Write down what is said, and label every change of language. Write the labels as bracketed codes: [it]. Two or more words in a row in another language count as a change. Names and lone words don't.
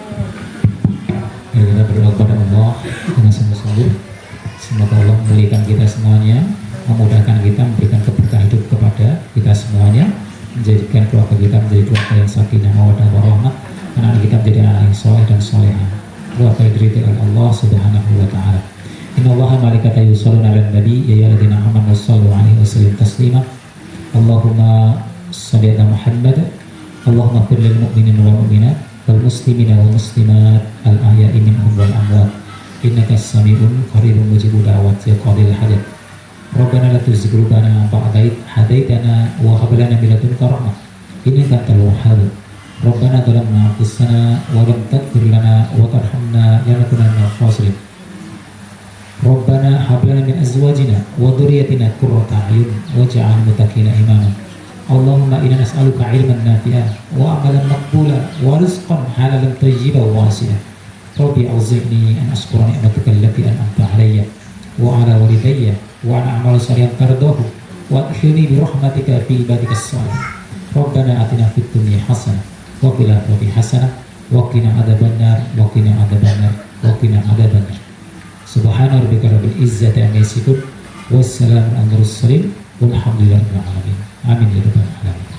[id] Ya, kita berdoa kepada Allah dengan sungguh-sungguh, semoga Allah memberikan kita semuanya, memudahkan kita, memberikan keberkahan hidup kepada kita semuanya, menjadikan keluarga kita menjadi keluarga yang [ar] سكينة مودة ورحمة, [id] anak kita menjadi anak yang soleh dan solehah, keluarga yang diridhoi oleh Allah [ar] سبحانه وتعالى. إن الله ملائكته يصلون على النبي يا أيها الذين آمنوا صلوا عليه وسلموا تسليما. اللهم صل على محمد. اللهم اغفر للمؤمنين والمؤمنات والمسلمين والمسلمات الأحياء منهم والأموات إنك السميع قريب مجيب الدعوات يا قاضي الحاجات. ربنا لا تزغ قلوبنا بعد إذ هديتنا وهب لنا من لدنك رحمة إنك أنت الوهاب. ربنا ظلمنا أنفسنا ولم تغفر لنا وترحمنا لنكونن من الخاسرين. ربنا هب لنا من أزواجنا وذرياتنا قرة أعين واجعلنا متقين إماما. اللهم إنا نسألك علما نافعا وعملا مقبولا ورزقا حلالا طيبا واسعا. رب أوزعني أن أشكر نعمتك التي أنعمت علي وعلى والدي وأن أعمل صالحا ترضاه وادخلني برحمتك في عبادك الصالحين ربنا آتنا في الدنيا حسنة وفي الآخرة حسنة وقنا عذاب النار وقنا عذاب النار وقنا عذاب النار سبحان ربك رب العزة عما يصفون والسلام على المرسلين والحمد لله رب العالمين آمين يا رب العالمين.